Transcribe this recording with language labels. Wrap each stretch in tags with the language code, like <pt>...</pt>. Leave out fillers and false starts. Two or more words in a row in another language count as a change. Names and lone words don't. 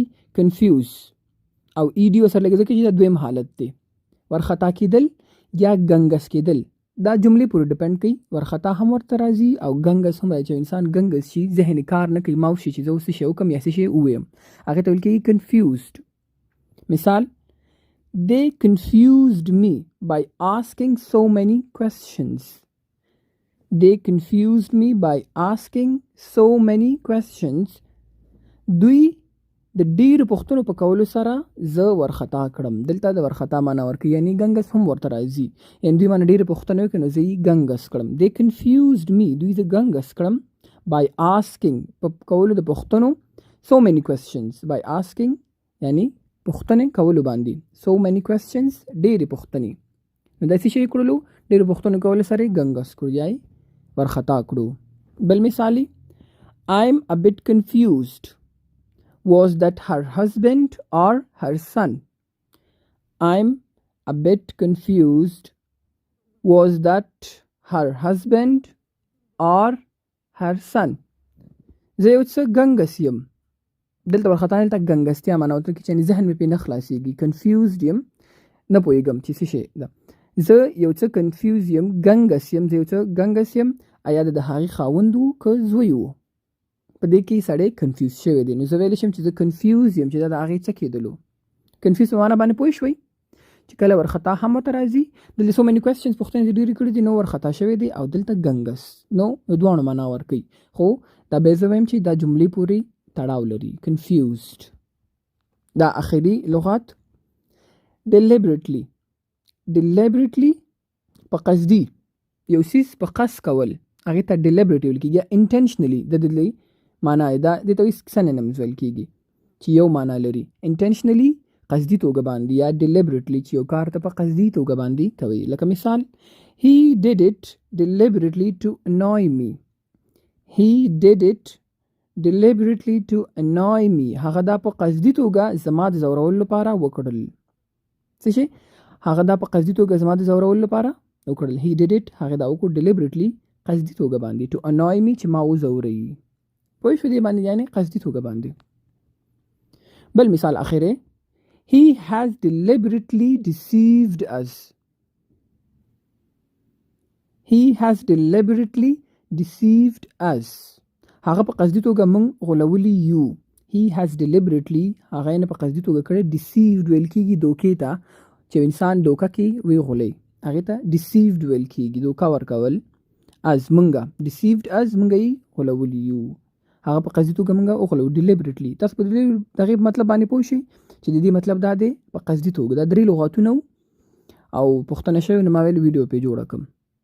<ps>کنفیوز او ایډي ورسره لګي ځکه چې دا دویم حالت دی، ورخطا کېدل یا ګنګس کېدل. دا جملې پورې ډپینډ کوي، ورخطا هم ورته راځي او ګنګس هم راځي. چې انسان ګنګس شي، ذهن کار نه کوي، ماوس شي چې زه اوس څه شی وکړم یا څه شی ووایم، هغې ته ویل کېږي confused.</ps> <en>مثال They confused me by asking so many questions. They confused me by asking so many questions.</en> <ps>دوی د ډېرو پوښتنو په کولو سره زه ورخطا کړم. دلته د ورخطا معنا ورکوي، یعنی ګنګس هم ورته راځي، یعنی دوی مانه ډېرې پوښتنې وکړې نو زه یې ګنګس کړم.</ps> <en>They confused me</en> <ps>دوی زه ګنګس کړم</ps> <en>by asking</en> <ps>په کولو د پوښتنو</ps> <en>so many questions. by asking</en> <ps>یعنی پوښتنې کولو باندې</ps> <en>so many questions</en> <ps>ډېرې پوښتنې. نو داسې شی یې کړلو، ډېرو پوښتنو کولو سره یې ګنګس کړو یا یې ورخطا کړو. بل مثالي</ps> <en>I'm a bit confused. Was that her husband or her son? I'm a bit confused. Was that her husband or her son?</en> <ps>زه یو څه ګنګس یم. دلته ورخطا دلته ګنګستیا معنا ورته کوي چې ذهن مې پرې نه خلاصېږي. confused یم، نه پوهېږم چې څه شی ده. زه یو څه کنفیوز یم، ګنګس یم، زه یو څه ګنګس یم. ایا د هغې خاوند و که زوی و؟ په دې کې سړی کنفیوز شوی دی. نو زه ویلی شم چې زه کنفیوز یم چې دا د هغې څه کېدلو. کنفیوز په معنا باندې پوه شوئ چې کله ورخطا هم ورته راځي. دلته</ps> <en>so many questions</en> <ps>پوښتنې چې ډېرې کړي دي، نو ورخطا شوی دی، او دلته ګنګس، نو دواړو معنا ورکوي. خو دا بیا زه وایم چې دا جملې پورې تړاو لري. confused. دا اخري لغات deliberately په قصدي یو څیز په قصد کول، هغې ته deliberate ویل کېږي. یا intentionally د دې معنا دا دې ته synonyms ویل کېږي چې یو معنا لري. intentionally قصدي توګه باندې، یا deliberately چې یو کار ته په قصدي توګه باندې کوي. لکه مثال</ps> <en>He did it deliberately to annoy me. He did it deliberately to annoy me.</en> <ps>هغه دا په قصدي توګه زما د ځورولو لپاره وکړل. څه شي؟ هغه دا په قصدي توګه زما د ځورولو لپاره وکړل.</ps> <en>He did it</en> <ps>هغه دا وکړو deliberately قصدي توګه باندې.</ps> <en>to annoy me</en> <ps>چې ما وځوروي. پوه شو دې باندې، یعنی قصدي توګه باندې. بل مثال اخره</ps> <en>He has deliberately deceived us. He has deliberately deceived us.</en> <ps>هغه په قصدي توګه موږ غولولی یو.</ps> <en>He has deliberately</en> <ps>هغه نه په قصدي توګه کړی. deceived ویل کېږي دوکې ته، چې انسان دوکه کې وی غولي، هغې ته deceived ویل کېږي، دوکه ورکول. as منګه</ps> <en>deceived as</en> <ps>منګه یې غولولی یو، هغه په قصدي توګه منګه وغولو deliberately. تاسو په دغه مطلب باندې پوه شئ چې د دې مطلب دا دی په قصدي توګه دا 3 لغاتونه او پوښتنه شوې نو ما ویل ویډیو پې جوړه کړم.</ps>